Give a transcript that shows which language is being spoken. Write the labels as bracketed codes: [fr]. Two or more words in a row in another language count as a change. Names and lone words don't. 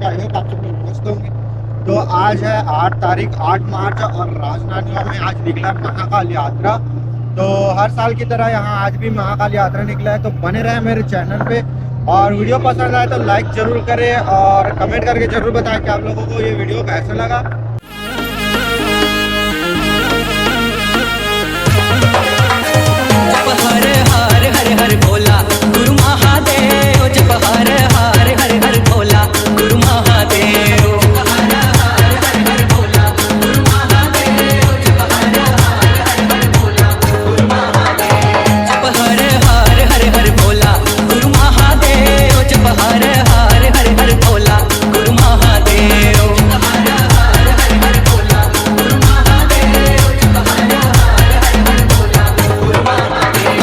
[en] I hope [hi] आप सब लोग मस्त होंगे। तो आज है 8 मार्च और राजनांदगांव में आज निकला महाकाल यात्रा। तो हर साल की तरह यहाँ आज भी महाकाल यात्रा निकला है। तो बने रहे मेरे चैनल पे और वीडियो पसंद आए तो लाइक जरूर करें और कमेंट करके जरूर बताएं कि आप लोगों को ये वीडियो कैसा लगा। हर हर भोला गुरु महादेव, जप हर हर हर हर भोला गुरु महादेव, हर हर हर हर भोला गुरु महादेव, जप हर हर हर हर भोला गुरु महादेव, जप हर हर हर हर भोला गुरु महादेव, जप हर हर हर हर भोला गुरु महादेव, हर हर हर हर भोला गुरु महादेव, जप हर हर हर हर भोला गुरु महादेव।